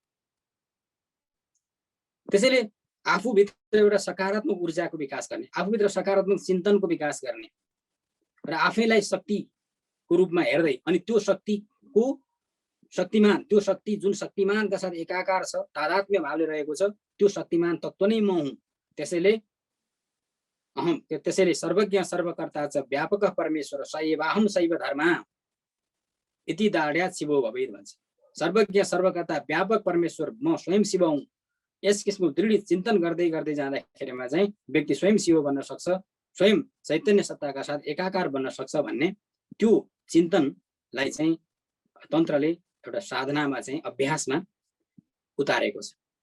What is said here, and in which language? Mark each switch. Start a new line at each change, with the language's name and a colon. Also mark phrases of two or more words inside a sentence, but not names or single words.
Nepali: त्यसैले आफूभित्र एउटा सकारात्मक ऊर्जाको विकास गर्ने, आफूभित्र सकारात्मक चिन्तनको विकास गर्ने र आफैलाई शक्तिको रूपमा हेर्दै अनि त्यो शक्तिको शक्तिमान, त्यो शक्ति जुन शक्तिमानका साथ एकाकार छ, तादात्म्य भावले रहेको छ, त्यो शक्तिमान तत्त्व नै म हुँ।
Sanskrit: त्यसैले सर्वज्ञ सर्वकर्ता च व्यापक परमेश्वर सैवाहम शैव धर्मा इति दाढ्यात् शिवो भवेत् भन्छ।
Nepali: सर्वज्ञ सर्वकर्ता व्यापक परमेश्वर म स्वयं शिव हुँ। यस किसिमको दृढ चिन्तन गर्दै गर्दै जाँदाखेरिमा चाहिँ व्यक्ति स्वयं शिव बन्न सक्छ, स्वयं चैतन्य सत्ताका साथ एकाकार बन्न सक्छ भन्ने त्यो चिन्तनलाई चाहिँ तन्त्रले एउटा साधनामा चाहिँ अभ्यासमा उतारेको छ।